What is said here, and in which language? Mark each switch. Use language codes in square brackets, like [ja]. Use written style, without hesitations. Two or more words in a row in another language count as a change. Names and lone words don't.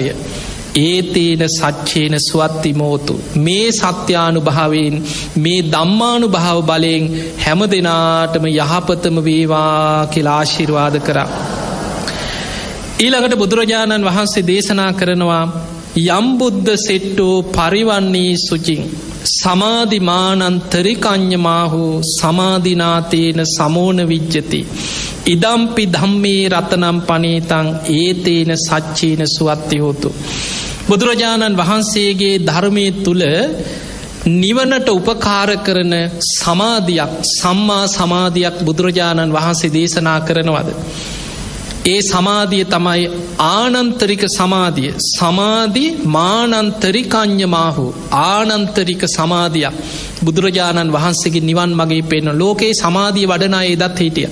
[pi] ඒතේන සච්චේන සුවත්ති මෝතු [si] මේ සත්‍යානුභාවයෙන් මේ ධම්මානුභාව බලයෙන් හැම දෙනාටම යහපතම වේවා කියලා ආශිර්වාද කරා. ඊළඟට බුදුරජාණන් වහන්සේ දේශනා කරනවා [pi] යම් බුද්ධ සෙට්ටෝ පරිවන්නේ සුචින් සමාධිමානන්තරිකං්ඥමාහු සමාධිනාතේන සමෝන විජ්ජති ඉදම්පි ධම්මේ රතනම් පනීතං ඒතේන සච්චේන සුවත්ති හෝතු. [si] බුදුරජාණන් වහන්සේගේ ධර්මය තුළ නිවනට උපකාර කරන සමාධියක් සම්මා සමාධියක් බුදුරජාණන් වහන්සේ දේශනා කරනවද. ඒ සමාධිය තමයි ආනන්තරික සමාධිය. [pi] සමාධි මානන්තරිකං්ඥමාහු [si] ආනන්තරික සමාධියක් බුදුරජාණන් වහන්සේගේ නිවන් මගේ පෙන්න ලෝකයේ සමාධිය වඩනා එදත් හිටිය.